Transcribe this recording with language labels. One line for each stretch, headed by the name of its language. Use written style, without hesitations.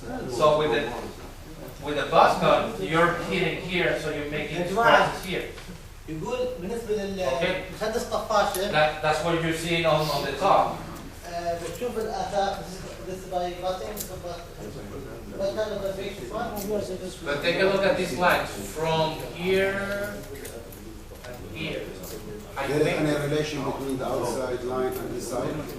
English: So with the buzz gun, you're hitting here, so you're making scratches here.
Arabic: يقول بالنسبة للمسدس طفاشة.
English: That's what you're seeing on the top.
Arabic: بتشوف الآثار.
English: This by cutting. What kind of vibration? But take a look at these lines from here and here. There is any relation between the outside line and inside?